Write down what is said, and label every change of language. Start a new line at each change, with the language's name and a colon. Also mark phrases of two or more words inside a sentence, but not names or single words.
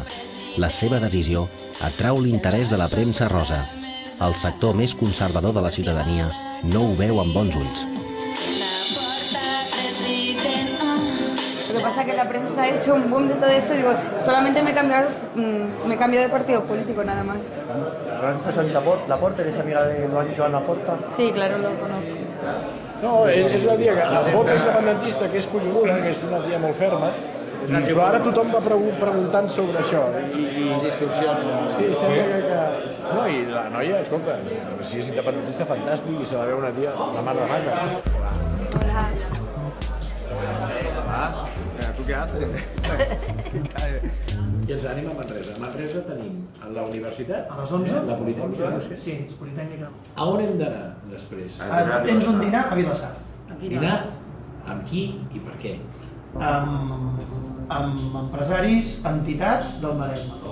Catalan: La seva decisió atrau l'interès de la premsa rosa. El sector més conservador de la ciutadania no ho veu amb bons ulls.
Spanish: Lo que pasa es que la prensa ha hecho un boom de todo eso, digo, solamente me cambio de partido político nada más. ¿Conoces a Laporte? ¿Eres amiga de Joan Laporta? Sí, claro, lo conozco.
Catalan: No, és una tia que el vot independentista, que és collonuda, que és una tia molt ferma, però ara tothom va preguntant sobre això. Les instruccions. Sí, sembla que... No, i la noia, escolta, si és independentista, fantàstic, i s'ha de veure una tia, la mar de maca. Hola.
Spanish: ¿Tú qué haces?
Catalan: I ens anem a Manresa. A Manresa tenim la universitat... A les 11? La Politècnica. Sí, és Politècnica. A on hem d'anar després? Tens un dinar a Vilassar. Dinar? Amb qui i per què? Amb empresaris, entitats del Maresme.